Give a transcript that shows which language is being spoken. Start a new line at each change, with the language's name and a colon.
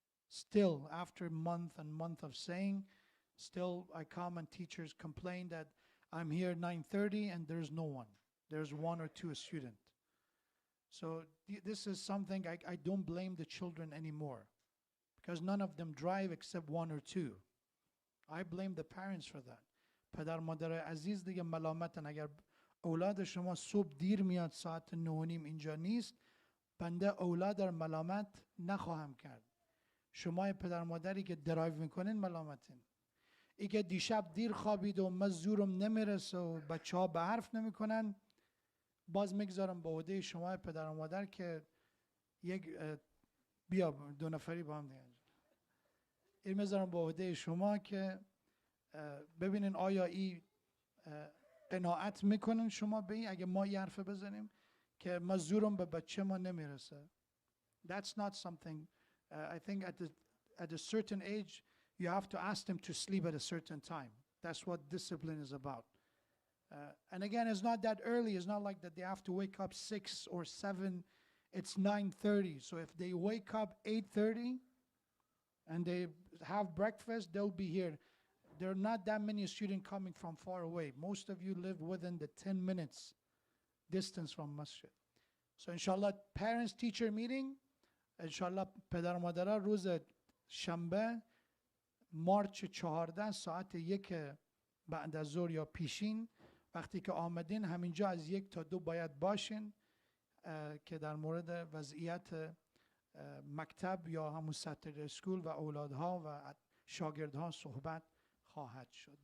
English: Still, after month and month of saying, still I come and teachers complain that I'm here 9:30 and there's no one. There's 1 or 2 students. So this is something I don't blame the children anymore, because none of them drive except 1 or 2. I blame the parents for that.
Persian: پدر مادر عزیز دیگه ملامتن. اگر اولاد شما صبح دیر میاد ساعت 9:30 اینجا نیست، بنده اولاد رو ملامت نخواهم کرد. شما پدر مادری که درایو میکنین ملامتین. ای که دیشب دیر خوابید و من زورم نمیرسه و بچه ها به حرف نمیکنن، باز میگذارم به عهده شما پدر مادر که بیا 2 نفری با هم دیگه. این میذارم به عهده شما که ببینین آیا این قناعت میکنن شما به این اگه ما یه حرف بزنیم که ما زورم به بچه ما نمیرسه.
English: That's not something. I think at a certain age you have to ask them to sleep at a certain time. That's what discipline is about. And again, it's not that early. It's not like that they have to wake up 6 or 7. It's 9:30. So if they wake up 8:30 and they have breakfast, they'll be here. There are not that many students coming from far away. Most of you live within the 10 minutes distance from Masjid. So inshallah, parents-teacher meeting.
Persian: Inshallah, پدر و مادرها روز شنبه مارچ 14 ساعت 1 بعد از ظهر یا پیشین وقتی که آمدین همینجا از 1 تا 2 باید باشین که در مورد وضعیت مکتب یا همون سطح اسکول و اولادها و شاگردها صحبت خواهد شد.